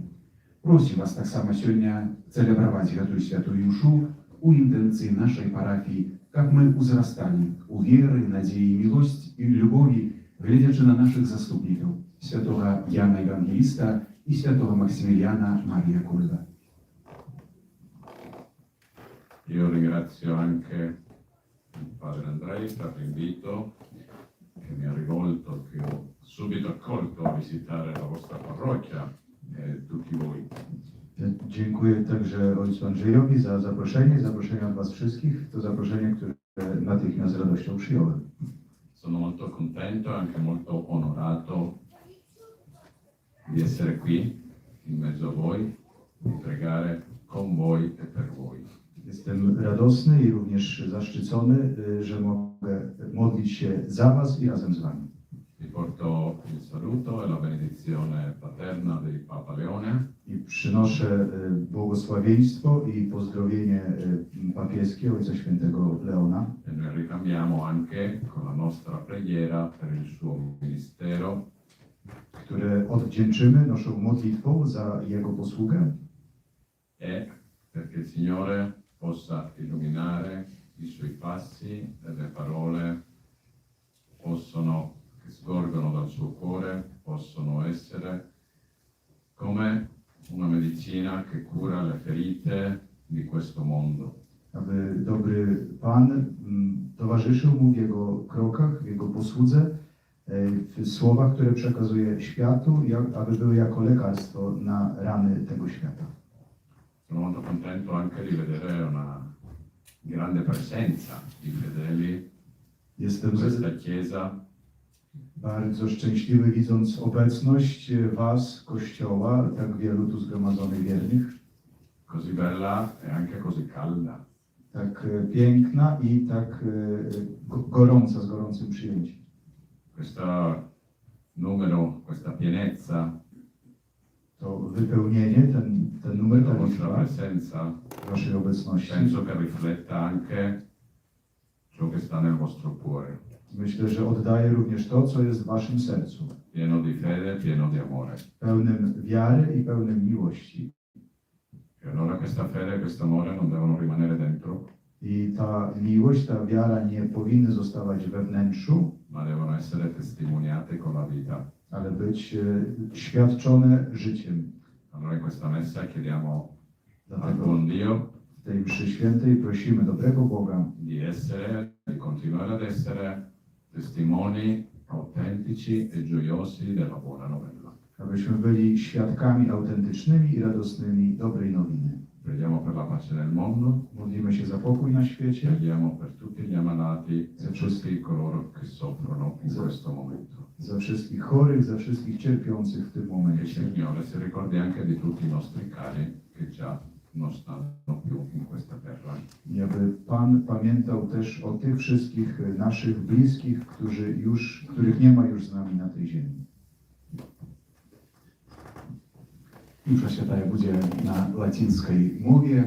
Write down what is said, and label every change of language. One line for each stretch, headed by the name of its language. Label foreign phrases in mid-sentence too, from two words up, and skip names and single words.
Belarusian: Просім вас таксама сёння цэлебраваць гэтую святую мшу у інтэнцыі нашай парафіі, каб мы узрасталі у веры, надзеі, мілосць і любові, гледзячы на нашых заступнікаў, святога Яна Евангеліста і святого Максимiliana Maria Colba.
Italian: Io ringrazio anche il padre Andrei per l'invito che mi ha rivolto, che ho subito accolto a visitare la vostra parrocchia e tutti voi.
Polish: Dziękuję także ojcu Andrzejowi za zaproszenie od was wszystkich. To zaproszenie, które natychmiast z radością przyjąłem.
Italian: Sono molto contento e anche molto onorato di essere qui in mezzo a voi, di pregare con voi e per voi.
Polish: Jestem radosny i również zaszczycony, że mogę modlić się za was i razem z wami.
Italian: Vi porto il saluto e la benedizione paterna del Papa Leone.
Polish: I przynoszę błogosławieństwo i pozdrowienie papieskie Ojca Świętego Leona.
Italian: E noi ricambiamo anche con la nostra preghiera per il suo ministero,
Polish: które odwdzięczymy naszą modlitwą za jego posługę.
Italian: e perché il Signore possa illuminare i suoi passi e le parole che sgorgono dal suo cuore, possono essere come una medicina che cura le ferite di questo mondo.
Polish: Aby dobry Pan towarzyszył mu w jego krokach, w jego posłudze, w słowach, które przekazuje światu, aby były jako lekarstwo na rany tego świata.
Italian: Sono molto contento anche di vedere una grande presenza di fedeli in
Polish: Jestem
Italian: questa chiesa,
Polish: bardzo szczęśliwy, widząc obecność was, Kościoła, tak wielu tu zgromadzonych wiernych,
Italian: così bella e anche così calda.
Polish: tak piękna i tak gorąca, z gorącym przyjęciem.
Italian: Questo numero, questa pienezza
Polish: To wypełnienie, ten numer
Italian: la vostra tarifa presenza,
Polish: Waszej obecności.
Italian: penso che rifletta anche ciò che sta nel vostro cuore,
Polish: Myślę, że oddaje również to, co jest w Waszym sercu.
Italian: pieno di fede, pieno di amore.
Polish: Pełnym wiary i pełnym miłości.
Italian: E allora questa fede e questo amore non devono rimanere dentro,
Polish: I ta miłość, ta wiara nie powinny zostawać we wnętrzu,
Italian: ma devono essere testimoniate con la vita.
Polish: ale być świadczone życiem.
Italian: Allora in questa messa chiediamo al
Polish: Dlatego
Italian: buon Dio
Polish: w tej mszy świętej prosimy dobrego Boga,
Italian: di essere, di continuare ad essere testimoni autentici e gioiosi della buona novella.
Polish: abyśmy byli świadkami autentycznymi i radosnymi dobrej nowiny.
Italian: Preghiamo per la pace nel mondo,
Polish: Modlimy się za pokój na świecie,
Italian: preghiamo per tutti gli ammalati e tutti coloro che soffrono in questo momento.
Polish: za wszystkich chorych, za wszystkich cierpiących w tym
Italian: Che il
Polish: momencie.
Italian: Signore si ricordi anche di tutti i nostri cari che già non stanno più in questa terra.
Polish: I aby Pan pamiętał też o tych wszystkich naszych bliskich, których nie ma już z nami na tej ziemi. Msza Święta będzie na łacińskiej mowie.